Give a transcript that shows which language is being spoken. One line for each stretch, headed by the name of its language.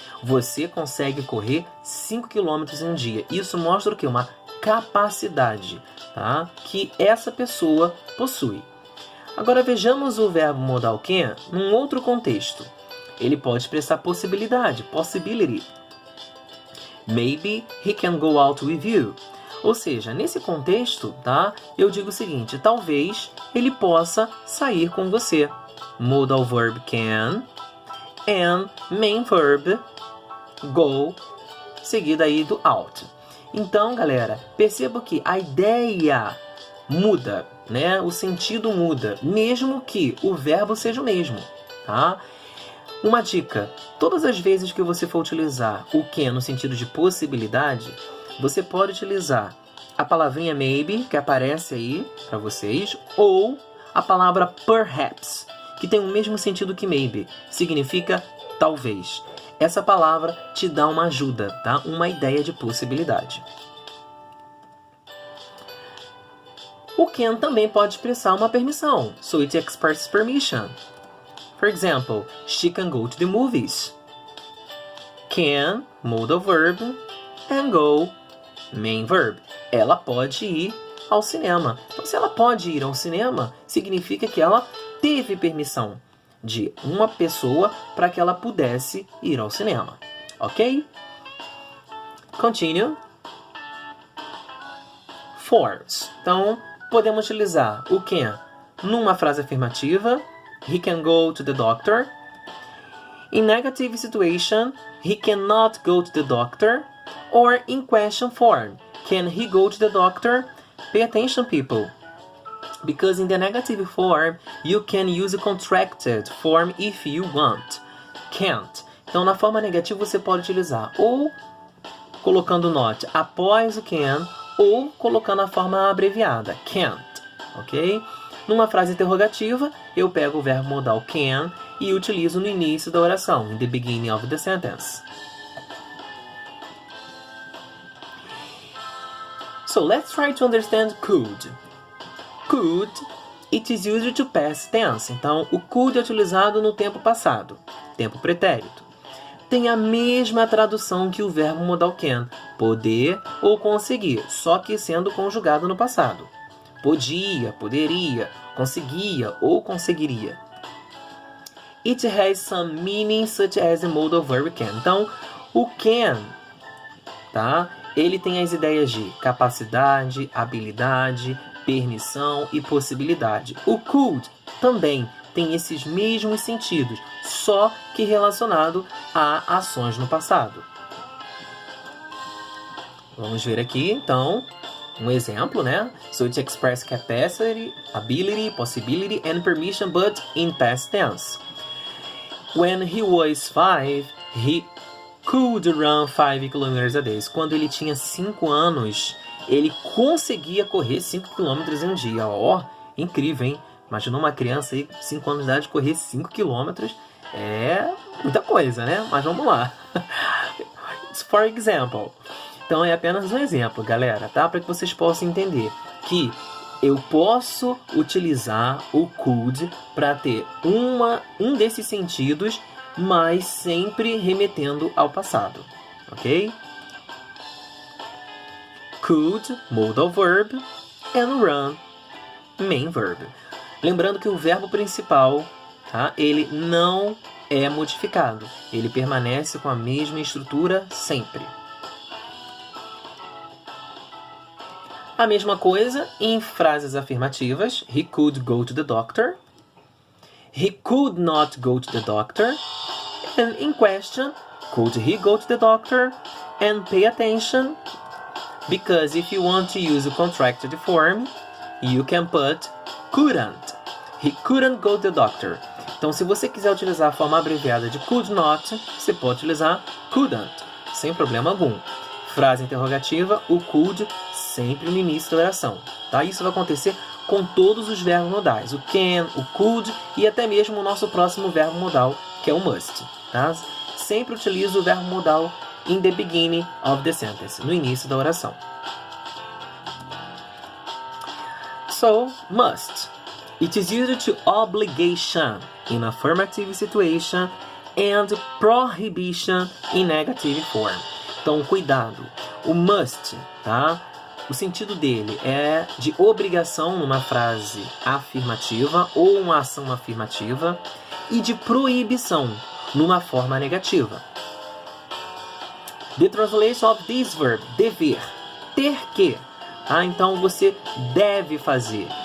Portuguese: Você consegue correr 5 km em um dia. Isso mostra o quê? Uma capacidade, que essa pessoa possui. Agora, vejamos o verbo modal can num outro contexto. Ele pode expressar possibilidade, possibility.
English: Maybe he can go out with you.
Portuguese: Ou seja, nesse contexto, eu digo o seguinte, talvez ele possa sair com você.
English: Modal verb can and main verb
Portuguese: go, seguida aí do out. Então, galera, perceba que a ideia muda, né? O sentido muda, mesmo que o verbo seja o mesmo, tá? Uma dica, todas as vezes que você for utilizar o can no sentido de possibilidade, você pode utilizar a palavrinha maybe, que aparece aí para vocês, ou a palavra perhaps, que tem o mesmo sentido que maybe, significa talvez. Essa palavra te dá uma ajuda, tá? Uma ideia de possibilidade. O can também pode expressar uma permissão,
English: so it expresses permission. For example, she can go to the movies. Can, modal verb, and go, main verb.
Portuguese: Ela pode ir ao cinema. Então, se ela pode ir ao cinema, significa que ela teve permissão de uma pessoa para que ela pudesse ir ao cinema. Ok? Continue. Forms. Então, podemos utilizar o can numa frase afirmativa.
English: He can go to the doctor. In negative situation, he cannot go to the doctor. Or in question form, can he go to the doctor? Pay attention, people. Because in the negative form, you can use a contracted form if you want. Can't.
Portuguese: Então, na forma negativa, você pode utilizar ou colocando not após o can, ou colocando a forma abreviada, can't. Ok? Numa frase interrogativa, eu pego o verbo modal can e utilizo no início da oração,
English: in the beginning of the sentence. So let's try to understand could. Could, it is used to past tense.
Portuguese: Então, o could é utilizado no tempo passado, tempo pretérito. Tem a mesma tradução que o verbo modal can, poder ou conseguir, só que sendo conjugado no passado. Podia, poderia, conseguia ou conseguiria.
English: It has some meaning such as the modal verb can.
Portuguese: Então, o can, tá? Ele tem as ideias de capacidade, habilidade, permissão e possibilidade. O could também tem esses mesmos sentidos, só que relacionado a ações no passado. Vamos ver aqui, então, um exemplo, né?
English: So it expresses capacity, ability, possibility, and permission, but in past tense. When he was 5, he could run 5 kilometers a day.
Portuguese: Quando ele tinha 5 anos, ele conseguia correr 5 km em um dia. Ó, incrível, hein? Imagina uma criança aí, 5 anos de idade, correr 5 km. É muita coisa, né? Mas vamos lá.
English: For example.
Portuguese: Então é apenas um exemplo, galera, tá? Para que vocês possam entender que eu posso utilizar o could para ter um desses sentidos, mas sempre remetendo ao passado, ok?
English: Could, modal verb, and run, main verb.
Portuguese: Lembrando que o verbo principal, tá? Ele não é modificado, ele permanece com a mesma estrutura sempre. A mesma coisa em frases afirmativas.
English: He could go to the doctor. He could not go to the doctor. And in question, could he go to the doctor? And pay attention, because if you want to use a contracted form, you can put couldn't. He couldn't go to the doctor.
Portuguese: Então, se você quiser utilizar a forma abreviada de could not, você pode utilizar couldn't, sem problema algum. Frase interrogativa, o could sempre no início da oração, tá? Isso vai acontecer com todos os verbos modais, o can, o could e até mesmo o nosso próximo verbo modal, que é o must, tá? Sempre utilizo o verbo modal
English: in the beginning of the sentence,
Portuguese: no início da oração.
English: So, must. It is used to obligation in affirmative situation and prohibition in negative form.
Portuguese: Então, cuidado. O must, tá? O sentido dele é de obrigação numa frase afirmativa ou uma ação afirmativa e de proibição numa forma negativa.
English: The translation of this verb,
Portuguese: dever, ter que. Tá? Então você deve fazer.